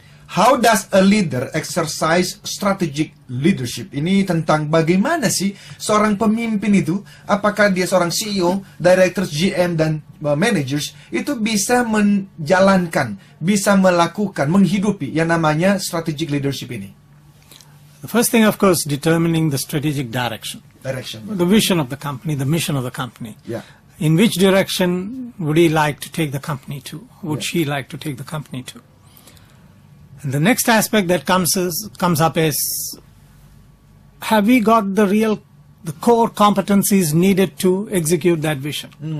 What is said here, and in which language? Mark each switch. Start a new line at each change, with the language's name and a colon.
English: How does a leader exercise strategic leadership?
Indonesian: Ini tentang bagaimana sih seorang pemimpin itu, apakah dia seorang CEO, directors, GM, dan managers, itu bisa menjalankan, bisa melakukan, menghidupi yang namanya strategic leadership ini?
English: The first thing, of course, determining the strategic direction. The vision of the company, the mission of the company. Yeah. In which direction would he like to take the company to? Would she like to take the company to? And the next aspect that comes up is, have we got the core competencies needed to execute that vision?